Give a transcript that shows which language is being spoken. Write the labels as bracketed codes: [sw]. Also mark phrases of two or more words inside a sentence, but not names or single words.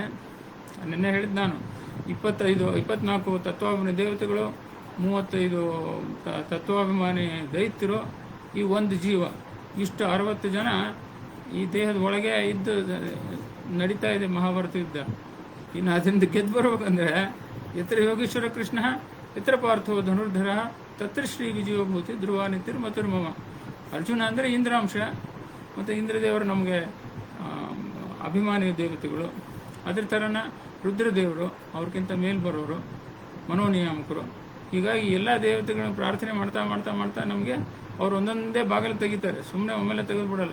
[kn] ನಿನ್ನೆ ಹೇಳಿದ್ದು ನಾನು 24 ತತ್ವಾಭಿಮಾನಿ ದೇವತೆಗಳು, 35 ತತ್ವಾಭಿಮಾನಿ ದೈತ್ಯರು, ಈ ಒಂದು ಜೀವ, ಇಷ್ಟು 60 ಜನ ಈ ದೇಹದ ಒಳಗೆ ಇದ್ದು ನಡೀತಾ ಇದೆ ಮಹಾಭಾರತ ಯುದ್ಧ. ಇನ್ನು ಅದರಿಂದ ಗೆದ್ದು ಬರ್ಬೇಕಂದ್ರೆ [sa] ಯತ್ರ ಯೋಗೇಶ್ವರ ಕೃಷ್ಣ ಯತ್ರ ಪಾರ್ಥೋ ಧನುರ್ಧರ ತತ್ರ ಶ್ರೀ ವಿಜಯೋಭೂತಿ ಧ್ರುವ ನಿತಿರ್ಮತಿರ್ಮಮ. [kn] ಅರ್ಜುನ ಅಂದರೆ ಇಂದ್ರಾಂಶ, ಮತ್ತು ಇಂದ್ರದೇವರು ನಮಗೆ ಅಭಿಮಾನಿ ದೇವತೆಗಳು. ಅದ್ರ ಥರನ ರುದ್ರದೇವರು ಅವ್ರಿಗಿಂತ ಮೇಲ್ ಬರೋರು, ಮನೋನಿಯಾಮಕರು. ಹೀಗಾಗಿ ಎಲ್ಲ ದೇವತೆಗಳನ್ನ ಪ್ರಾರ್ಥನೆ ಮಾಡ್ತಾ ಮಾಡ್ತಾ ಮಾಡ್ತಾ ನಮಗೆ ಅವ್ರು ಒಂದೊಂದೇ ಬಾಗಿಲು ತೆಗಿತಾರೆ, ಸುಮ್ಮನೆ ಒಮ್ಮೆಲೆ ತೆಗೆದುಬಿಡಲ್ಲ.